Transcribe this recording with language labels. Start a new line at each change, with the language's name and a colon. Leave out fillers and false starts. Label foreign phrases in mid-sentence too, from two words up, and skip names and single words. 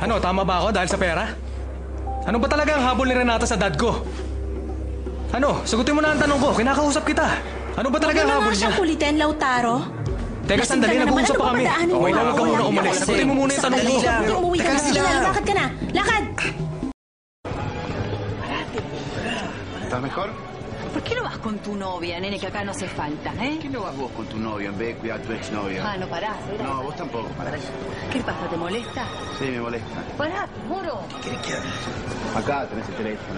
Filipino: Ano, tama ba ako dahil sa pera? Ano ba talaga ang habol ni Renata sa dad ko? Ano, sagutin mo na ang tanong ko. Kinakausap kita. Ano ba talaga ang habol niya? siyang kulitin, Lautaro. Teka, sandali. Nag-uusap pa kami. Okay lang, huwag ka muna umalis. Sagutin mo muna yung tanong ko. Umuwi ka na. Lakad ka na. Lakad!
Spanish: ¿Estás mejor? ¿Por qué no vas con tu novia, nene, que acá no hace falta, eh? ¿Qué no vas vos con tu novio en vez de cuidar a tu exnovia? Ah, no parás. ¿Era? No, vos tampoco parás. ¿Qué pasa? ¿Te molesta? Sí, me molesta. Pará, moro. Acá tenés el teléfono.